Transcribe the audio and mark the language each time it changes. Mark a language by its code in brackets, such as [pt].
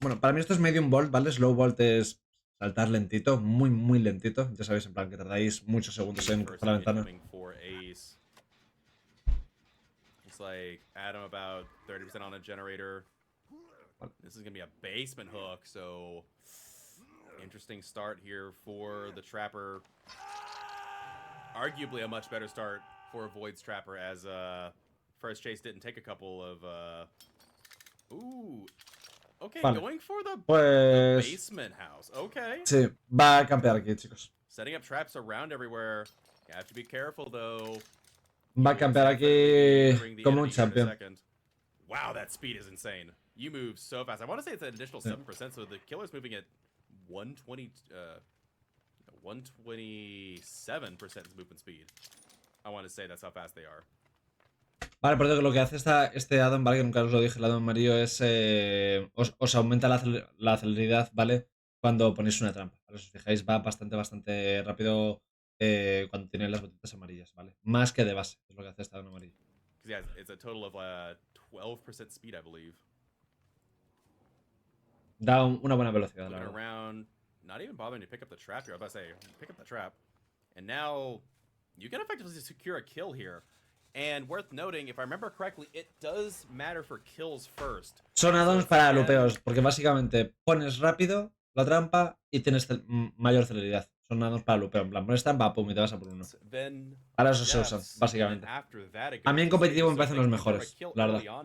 [es] Bueno, para mí esto es medium volt, ¿vale? Slow volt es saltar lentito, muy, muy lentito. Ya sabéis, en plan, que tardáis muchos segundos en cruzar la ventana. [en] incoming for Ace. Looks like Adam about 30% on a generator. This is gonna be a basement hook, so interesting start here for the Trapper. Arguably a much better start for Void's Trapper, as first chase didn't take a couple of ooh. Okay, [es] Vale. [en] going for the [es] Pues [en] basement house. Okay. [es] sí, va a campear aquí, chicos. [en] Setting up traps around everywhere. You have to be careful though. [es] Va a campear aquí como un champion. [en] Wow, that speed is insane. You move so fast. I want to say it's an additional 7%, so the killer's moving at 120, 127% movement speed. I want to say that's how fast they are. [es] Vale, por lo que hace este addon, ¿vale? Que nunca os lo dije, el addon amarillo es... os aumenta la celeridad, ¿vale? Cuando ponéis una trampa, ¿vale? Si os fijáis, va bastante rápido cuando tenéis las botitas amarillas, ¿vale? Más que de base, es lo que hace este addon amarillo. [en] Yeah, it's a total of 12% speed, I believe. [es] Da una buena velocidad, la [en] Looking [es] verdad. [en] around, not even bothering to pick up the trap here. I was about to say, pick up the trap. And now, you can effectively secure a kill here. And worth noting, if I remember correctly, it does matter for kills first. [es] Son addons para lupeos, porque básicamente pones rápido la trampa y tienes mayor celeridad. Son addons para lupeo, en plan, pones trampa, pum, y te vas a por uno. Para eso se usan, básicamente. A mí en competitivo me parecen los mejores, la verdad.